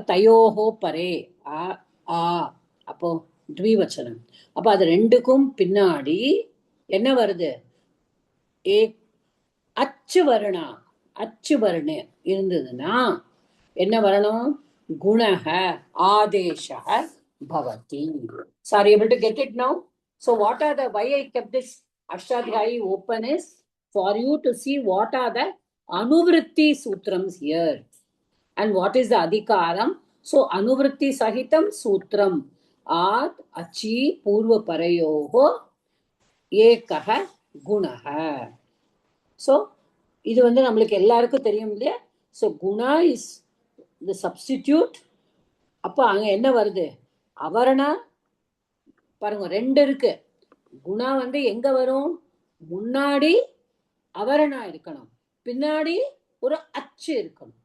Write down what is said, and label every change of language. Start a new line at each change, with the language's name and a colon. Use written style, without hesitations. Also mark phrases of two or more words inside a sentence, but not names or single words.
Sanskrit: तयोहो परे
Tamil: ஆ ஆ, அப்போ த்விவச்சனம். அப்ப அது ரெண்டுக்கும் பின்னாடி என்ன வருது? ஏ அச்சு வர்ணா, அச்சு வர்ண இருந்ததுன்னா என்ன வரணும்?
Sanskrit: गुणह आदेशह भवति.
English: So are you able to get it now? So what are the, why I kept this Ashtadhyayi open is for you to see what are the anuvritti sutrams here and what is the adhikaram.
Sanskrit: So अनुवृत्ति सहितम् सूत्रम् अद् अचि पूर्व परयोहो एकहा गुणहा.
Tamil: So இது வந்து நம்மளுக்கு எல்லாருக்கும் தெரியும் இல்லையா?
English: So guna is the substitute.
Tamil: அப்போ அங்க என்ன வருது? அவரணா. பாருங்க ரெண்டு இருக்கு. குணா வந்து எங்க வரும்? முன்னாடி அவரணா இருக்கணும், பின்னாடி ஒரு அச்சு இருக்கணும்.